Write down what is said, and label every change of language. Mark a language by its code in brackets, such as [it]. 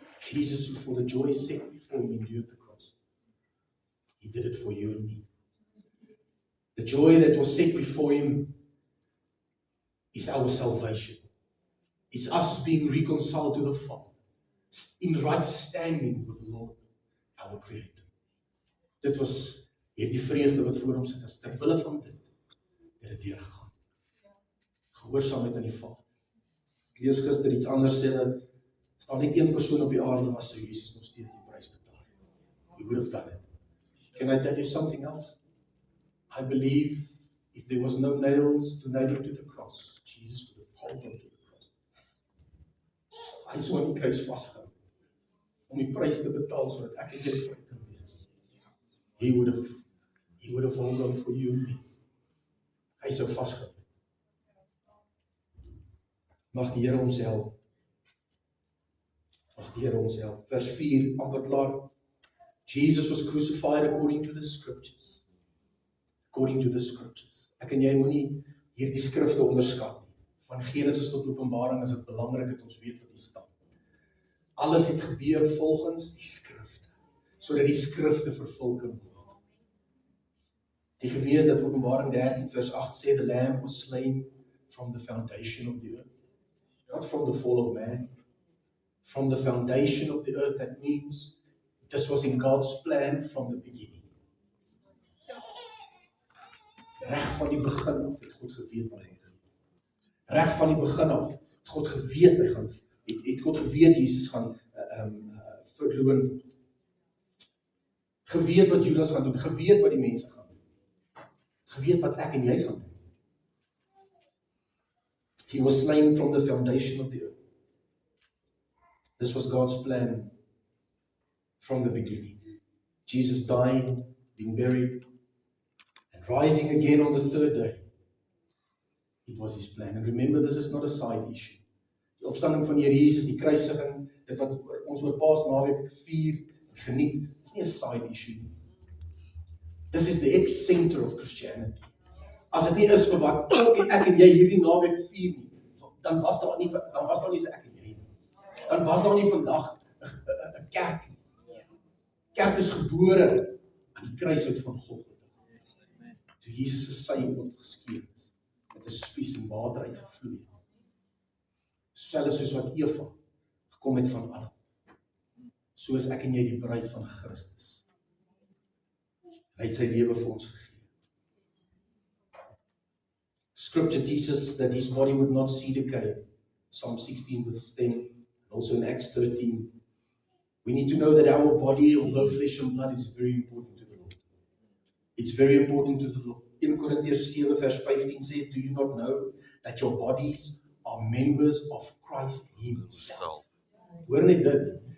[en] Jesus, who for the joy set before him endured the cross. He did it for you and me. The joy that was set before him is our salvation. It's us being reconciled to the Father, in right standing with the Lord, our Creator. [af] Dit was hierdie vreugde wat voor hom sit, as ter wille van dit het deurgegaan. Gehoorsaamheid aan die Vader. Ek lees gister iets anders sê dat as daar net een persoon op die aarde was, sou Jesus nog steeds die prys betaal. [en] He would have done it. Can I tell you something else? I believe if there was no nails to nail him to the cross, Jesus would have held him to the cross. [af] Hy is aan die kruis vasgehou om die prys te betaal sodat ek en jy vry kan wees. [en] He would have held on for you and me. [af] Hy sou vasgehou. Mag die Here ons help. Mag die Here ons help. Vers 4, amper klaar. [en] Jesus was crucified according to the scriptures. According to the scriptures. [af] Ek en jy moenie hierdie skrifte onderskat nie. Van Genesis tot Openbaring is dit belangrik dat ons weet wat hier staan. Alles het gebeur volgens die skrifte, sodat die skrifte vervul kan word. Die geweet dat Openbaring 13 vers 8 sê, [en] the Lamb was slain from the foundation of the earth. Not from the fall of man. From the foundation of the earth, that means this was in God's plan from the beginning. [af] Reg van die begin af het God geweet wat hy gaan doen. Reg van die begin af het God geweet hy gaan het God geweet Jesus gaan verloon word. Geweet wat Judas gaan doen, geweet wat die mense gaan doen. Geweet wat ek en jy gaan doen. [en] He was slain from the foundation of the earth. This was God's plan from the beginning. Jesus dying, being buried, and rising again on the third day. It was his plan. And remember, this is not a side issue. [af] Die opstanding van die Here Jesus, die kruisiging, dit wat ons oor Paasnaweek vier, geniet, is nie 'n side issue nie. [en] This is the epicenter of Christianity. [af] As dit nie is vir wat ek en jy hierdie naweek vier nie, dan was daar nie so ek en jy nie. Dan was daar nie vandag 'n kerk nie. Kerk is gebore aan die kruishout van Golgotha. Toe Jesus se sy wond geskeur is, met 'n spies en water uitgevloei. Selfs soos wat Eva gekom het van Adam. So is ek en jy die bruid van Christus. Hy het sy lewe vir ons gegee. [en] Scripture teaches that his body would not see decay. Psalm 16 verse 10, also in Acts 13. We need to know that our body, although flesh and blood, is very important to the Lord. It's very important to the Lord. 1 Corinthians 7 verse 15 says, do you not know that your bodies are members of Christ himself? [af] Hoor net dit.